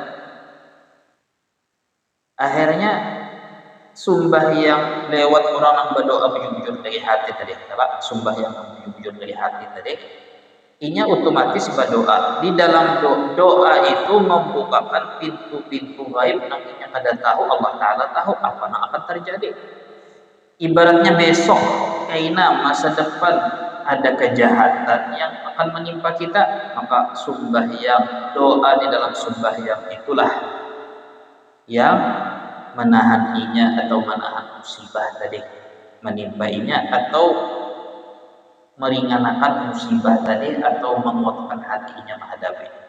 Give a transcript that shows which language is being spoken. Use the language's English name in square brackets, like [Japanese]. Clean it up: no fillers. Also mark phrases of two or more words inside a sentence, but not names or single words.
[Banjar] Akhirnya sembahyang lewat orang yang berdoa bujur-bujur dari hati tadi, adalah sembahyang bujur-bujur dari hati tadi, inya otomatis berdoa. Di dalam doa itu membukakan pintu-pintu gaib yang inya kada tahu, Allah Ta'ala tahu apa yang akan terjadi. Ibaratnya besok, kaina masa depan ada kejahatan yang akan menimpa kita, maka sembahyang, doa di dalam sembahyang itulah yang menahan inya atau menahan musibah tadi menimpa inya, atau meringankan musibah tadi, atau menguatkan hatinya menghadapi.